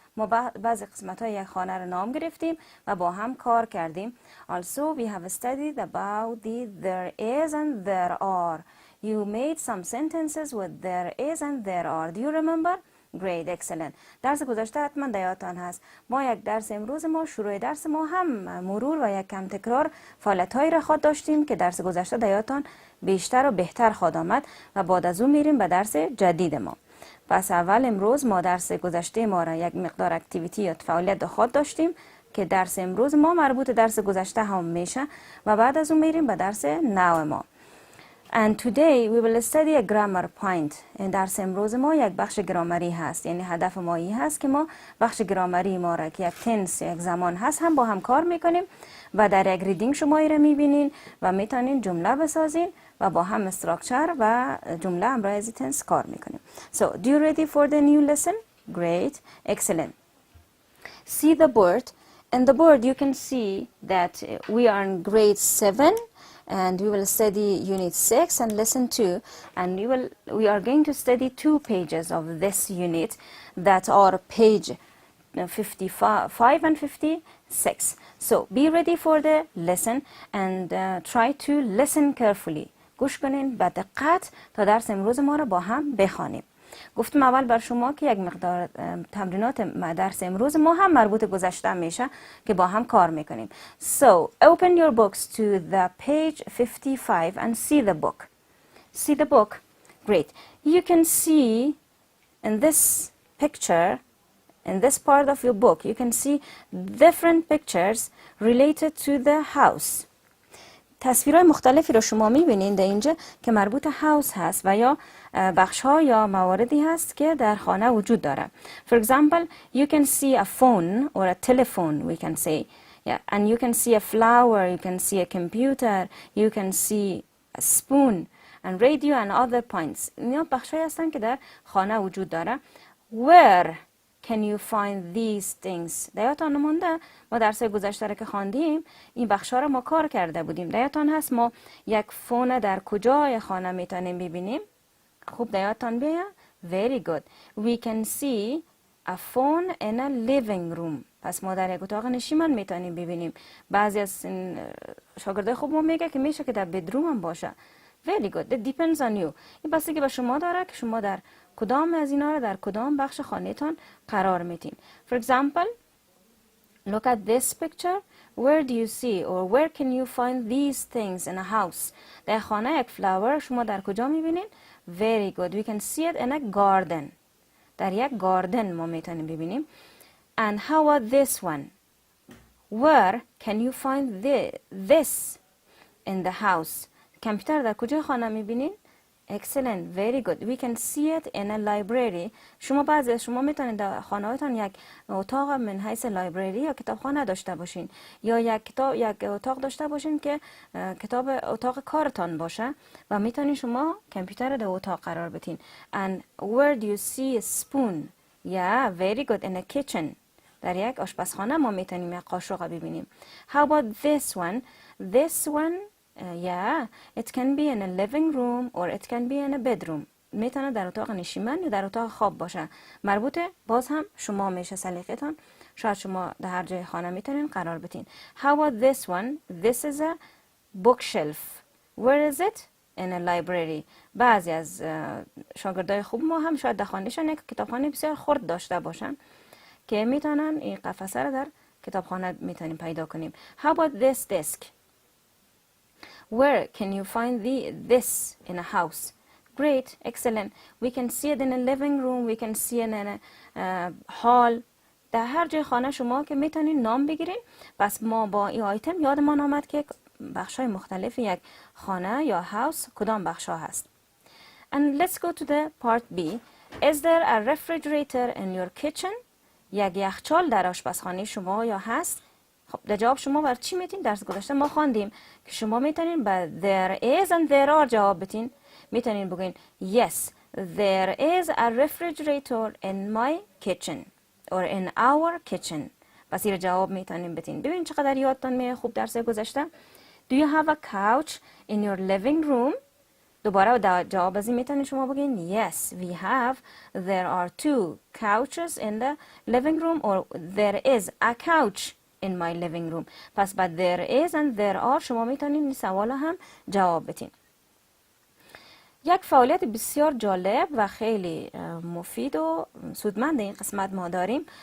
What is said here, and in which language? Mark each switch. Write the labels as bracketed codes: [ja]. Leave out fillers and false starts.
[fa] ما بعضی قسمت‌های یک خانه را نام گرفتیم و با هم کار کردیم. [en] Also, we have studied about the there is and there are. You made some sentences with there is and there are. Do you remember? Great, excellent. [fa] درس گذشته حتما در یادتان هست. ما یک درس امروز ما شروع درس ما هم مرور و یک کم تکرار فعالیت‌هایی را خواهد داشتیم که درس گذشته در یادتان بیشتر و بهتر خواهد آمد و بعد از اون میریم به درس جدید ما. پس اول امروز ما درس گذشته ما را یک مقدار اکتیویتی یا فعالیت خواهد داشتیم که درس امروز ما مربوط درس گذشته هم میشه و بعد از اون میریم به درس نو ما. [en] And today we will study a grammar point. [fa] درس امروز ما یک بخش گرامری هست. یعنی هدف ما این هست که ما بخش گرامری ما را که یک تنس یک زمان هست هم با هم کار میکنیم و در یک ریدینگ شما ای را میبینین و میتونین جمله بسازین و با هم استراکچر و جمله همراه از تنس کار میکنیم. [en] So, do you ready for the new lesson? Great, excellent. See the board. In the board you can see that we are in grade 7. And we will study unit 6 and lesson 2, and we are going to study 2 pages of this unit that are page 55 and 56. So be ready for the lesson and try to listen carefully. [fa] گوش کنین با دقت تا درس امروز ما را با هم بخوانیم. گفتم اول بر شما که یک مقدار تمرینات درس امروز ما هم مربوط گذشته میشه که با هم کار میکنیم. [en] So, open your books to the page 55 and see the book. See the book? Great. You can see in this picture, in this part of your book, you can see different pictures related to the house. [fa] تصویرهای مختلفی رو شما میبینید در اینجا که مربوط هاوس هست و یا بخش ها یا مواردی هست که در خانه وجود داره. [en] For example, you can see a phone or a telephone, we can say. Yeah, and you can see a flower, you can see a computer, you can see a spoon and radio and other points. [fa] اینا بخش هایی هستن که در خانه وجود داره. [en] Where can you find these things? [fa] دیاتان نمونده ما درس گذشته را که خواندیم این بخشا را ما کار کرده بودیم. دیاتان هست ما یک فون در کجای خانه میتونیم ببینیم؟ خوب دیاتان بیا. [en] Very good. We can see a phone in a living room. [fa] پس ما در یک اتاق نشیمن میتونیم ببینیم. بعضی از شاگردای خوب ما میگه که میشه که در بدروم هم باشه. [en] Very good. It depends on you. [fa] این بستگی که به شما داره که شما در کدام از اینا را در کدام بخش خانه‌تان قرار میتین. [en] For example, look at this picture. Where do you see or where can you find these things in a house? [fa] در خانه یک flower شما در کجا میبینین؟ [en] Very good. We can see it in a garden. [fa] در یک گاردن ما میتونیم ببینیم. [en] And how about this one? Where can you find this in the house? [fa] کامپیوتر در کجا خانه میبینین؟ [en] Excellent, very good. We can see it in a library. [fa] شما میتونید در خانه‌هایتان یک اتاق من حیث لایبرری یا کتابخانه داشته باشین یا یک اتاق داشته باشین که اتاق کارتان باشه و میتونید شما کامپیوتر در اتاق قرار بدین. [en] And where do you see a spoon? Yeah, very good. In a kitchen. [fa] در یک آشپزخانه ما میتونیم یک قاشق ببینیم. [en] How about this one? This one yeah, it can be in a living room or it can be in a bedroom. [fa] میتونه در اتاق نشیمن یا در اتاق خواب باشه. مربوط باز هم شما میشه سلیقتان. شاید شما در هر جای خانه میتونین قرار بدین. [en] How about this one? This is a bookshelf. Where is it? In a library. [fa] بعضی از شاگردای خوب ما هم شاید در خانهشان یک کتابخانه بسیار خرد داشته باشن که میتونن این قفسه رو در کتابخانه میتونیم پیدا کنیم. [en] How about this desk? Where can you find this in a house? Great, excellent. We can see it in a living room. We can see it in a hall. [fa] در هر جای خانه شما که میتونین نام بگیرین. پس ما با این آیتم یادمان آمد که بخشای مختلف یک خانه یا هاوس کدام بخشا هست. [en] And let's go to the part B. Is there a refrigerator in your kitchen? [fa] یک یخچال در آشپزخانه شما یا هست؟ خب در جواب شما بر چی میتین؟ درس گذشته ما خواندیم که شما میتونین با [en] there is and there are [fa] جواب بتین. میتونین بگین [en] yes, there is a refrigerator in my kitchen or in our kitchen. [fa] پس این جواب میتونین بتین. ببین چقدر یادتان میاد خوب درس گذشته. [en] Do you have a couch in your living room? [fa] دوباره جواب از این میتونین شما بگین [en] yes, we have. There are 2 couches in the living room or there is a couch in my living room. [fa] پس بعد [en] there is and there are [fa] شما میتونین این سوال هم جواب بتین. یک فعالیت بسیار جالب و خیلی مفید و سودمند این قسمت ما داریم.